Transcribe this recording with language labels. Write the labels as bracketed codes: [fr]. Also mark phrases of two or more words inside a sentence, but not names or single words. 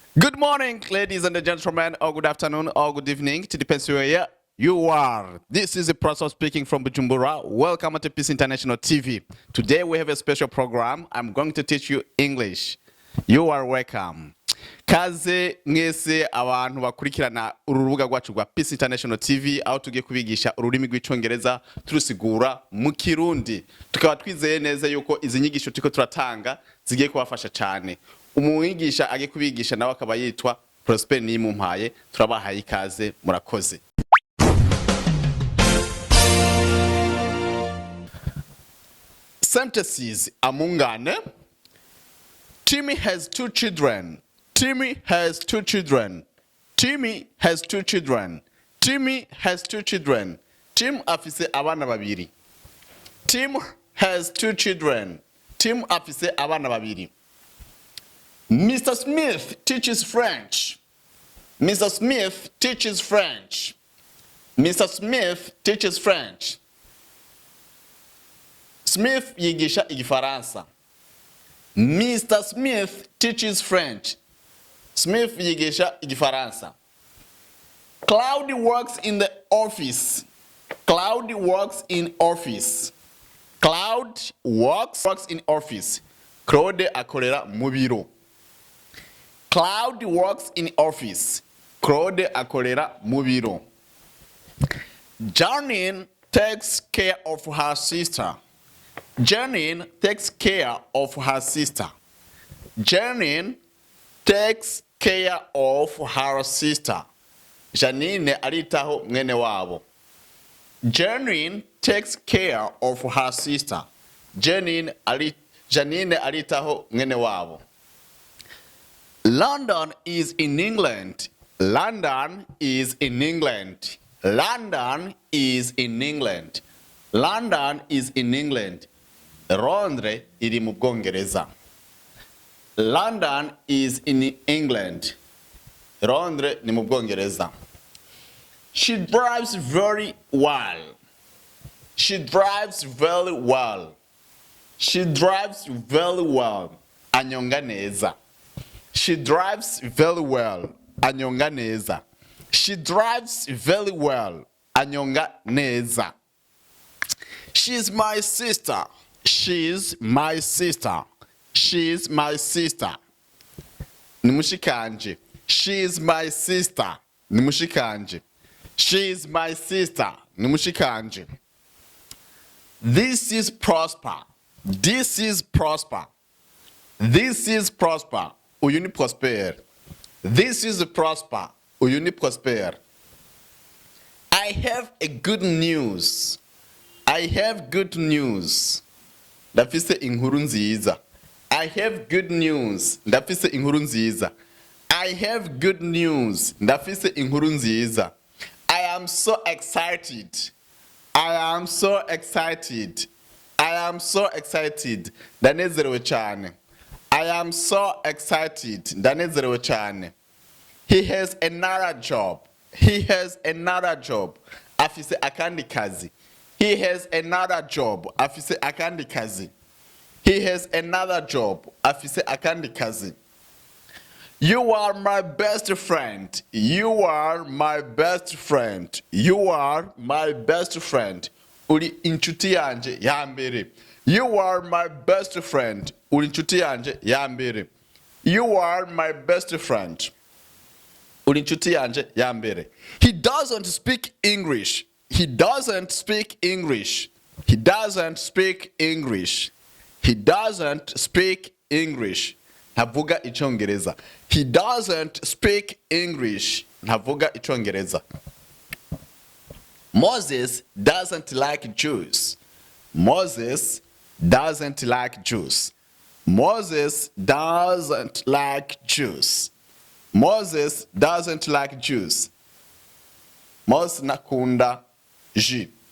[en] Good morning, ladies and gentlemen, or good afternoon, or good evening, to depends where you are. This is the process speaking from Bujumbura. Welcome to Peace International TV. Today we have a special program. I'm going to teach you English. You are welcome. [rn] Kaze mwese abantu bakurikirana urubuga rwacu rwa Peace International TV aho tugiye kubigisha ururimi rw'icongereza turusigura mu Kirundi. Tukaba twizeye neza yuko izi nyigisho turiko turatanga zigiye kubafasha cyane. Umwigisha agiye kubigisha nawe akaba yitwa Prosper Nimumpaye. Turabahaye ikaze, murakoze. Sentences amungane. [en] Timmy has two children. Timmy has two children. Timmy has two children. Timmy has two children. [rn] Tim afise abana babiri. [en] Tim has two children. [rn] Tim afise abana babiri. [en] Mr. Smith teaches French. Mr. Smith teaches French. Mr. Smith teaches French. [rn] Smith yigisha igifaransa. [en] Mr. Smith teaches French. [rn] Smith yigisha igifaransa. [en] Cloud works in the office. Cloud works in office. Cloud works in office. [rn] Claude akorera mu biro. [en] Cloud works in office. [rn] Claude akorera mu biro. [en] Janine takes care of her sister. Janine takes care of her sister. Janine takes care of her sister. [rn] Janine aritaho mwene wabo. [en] Janine takes care of her sister. [rn] Janine aritaho mwene wabo. [en] London is in England. London is in England. London is in England. London is in England. [rn] Londres iri mu Bwongereza. [en] London is in England. [rn] Londres ni mu Bwongereza. [en] She drives very well. She drives very well. She drives very well. [rn] Anyonga neza. [en] She drives very well. [rn] Anyonga neza. [en] She drives very well. [rn] Anyonga neza. [en] She's my sister. She's my sister. She's my sister. Nimushikanje. She's my sister. Nimushikanje. She's my sister. Nimushikanje. This is Prosper. This is Prosper. This is Prosper. Uyuni Prosper. This is Prosper. Uyuni Prosper. I have a good news. I have good news. [rn] Ndafise inkuru nziza. [en] I have good news. [rn] Ndafise inkuru nziza. [en] I have good news. [rn] Ndafise inkuru nziza. [en] I am so excited. I am so excited. I am so excited. [rn] Ndanezerewe cyane. [en] I am so excited. [rn] Ndanezerewe cyane. [en] He has another job. He has another job. [rn] Afise akandi kazi. [en] He has another job. [rn] Afise akandi kazi. [en] He has another job. [rn] Afise akandi kazi. [en] You are my best friend. You are my best friend. You are my best friend. [rn] Uri inshuti yanje ya mbere. [en] You are my best friend. [rn] Uri inshuti yanje ya mbere. [en] You are my best friend. [rn] Uri inshuti yanje ya mbere. [en] He doesn't speak English. He doesn't speak English. He doesn't speak English. He doesn't speak English. [rn] Ntavuga icongereza. [en] He doesn't speak English. [rn] Ntavuga icongereza. [en] Moses doesn't like Jews. Moses doesn't like Jews. Moses doesn't like Jews. Moses doesn't like Jews. [rn] Moses nakunda G.